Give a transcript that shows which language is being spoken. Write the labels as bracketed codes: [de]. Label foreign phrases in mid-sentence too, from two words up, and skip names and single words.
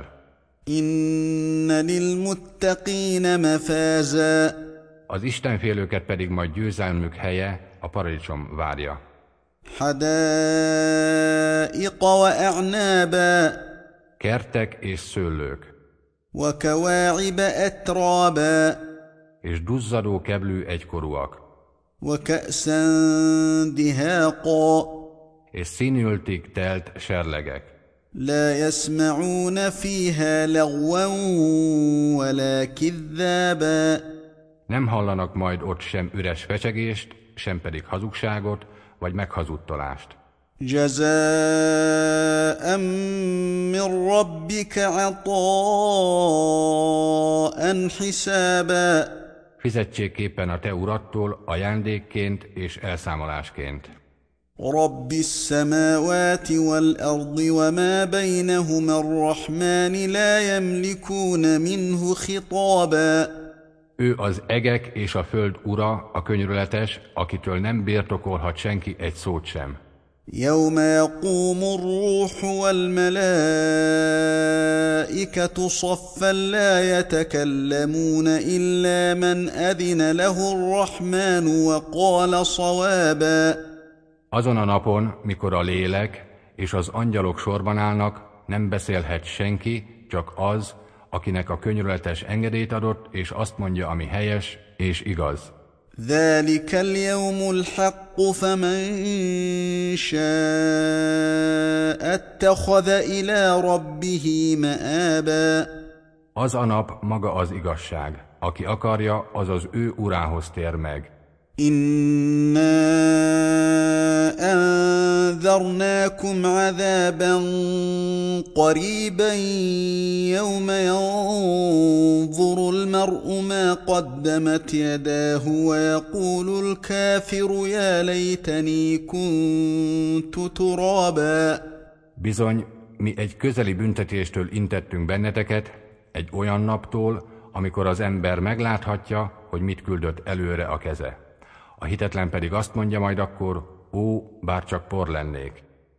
[ar] إِنَّ لِلْمُتَّقِينَ مَفَازًا. [hu] Az istenfélőket pedig majd győzelmük helye, a paradicsom várja. [ar] حَدَائِقَ وَأَعْنَابًا. [hu] Kertek és szőlők, [ar] وَكَوَاعِبَ أَتْرَابًا. [hu] és duzzadó keblű egykorúak, [ar] وَكَأْسًا دِهَاقًا. [hu] és színültig telt serlegek. [ar] لا يسمعون فيها لغوا ولا كذابا [hu] Nem hallanak majd ott sem üres fecsegést, sem pedig hazugságot, vagy meghazudtolást. [ar] جزاء من ربك عطاء حسابا [hu] Fizetségképpen a te urattól ajándékként és elszámolásként. [ar] رب السماوات والأرض وما بينهما الرحمن لا يملكون منه خطابا [hu] Ő az egek és a föld ura, a könyörületes, akitől nem birtokolhat senki egy szót sem. [ar] يوم يقوم الروح والملائكة صفا لا يتكلمون إلا من أذن له الرحمن وقال صوابا [hu] Azon a napon, mikor a lélek és az angyalok sorban állnak, nem beszélhet senki, csak az, akinek a könyörületes engedélyt adott, és azt mondja, ami helyes és igaz. [ar] ذلك اليوم الحق فمن شاء اتخذ إلى ربه مآبا [hu] Az a nap maga az igazság. Aki akarja, az az ő urához tér meg. [ar] إنا أنذرناكم عذابا قريبا يوم ينظر المرء ما قدمت يداه ويقول الكافر يا ليتني كنت ترابا [hu] Bizony, mi egy közeli büntetéstől intettünk benneteket, egy olyan naptól, amikor az ember megláthatja, hogy mit küldött előre a keze. A hitetlen pedig azt mondja majd akkor, ó, bárcsak por lennék.